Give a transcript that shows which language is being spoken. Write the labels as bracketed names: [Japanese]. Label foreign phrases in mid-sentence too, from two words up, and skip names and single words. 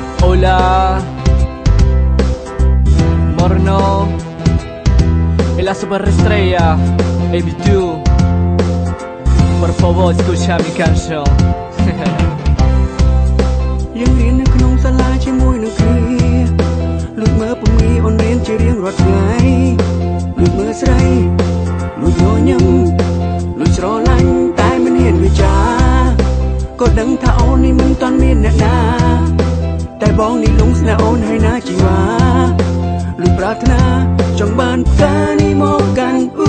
[Spanish] Hola, Morno, y la superestrella, Baby Du. Por favor, escucha mi canción. [Khmer] យើងរៀននៅក្នុងសាលាជាមួយនឹងគ្នាលួចមើលពំនីអូនរៀនជារៀងរាល់ថ្ងៃលួចមើលស្រីលួចញញឹមលួចស្រឡាញ់តែមិនហ៊ានវាចាក៏ដឹងថាអូននេះមិនតាន់មានអ្នកណាតែបងនេះលងស្នេហ៍អូនហើយណាជីវ៉ាលួចប្រាថ្នាចង់បានផ្កានេះមកកាន់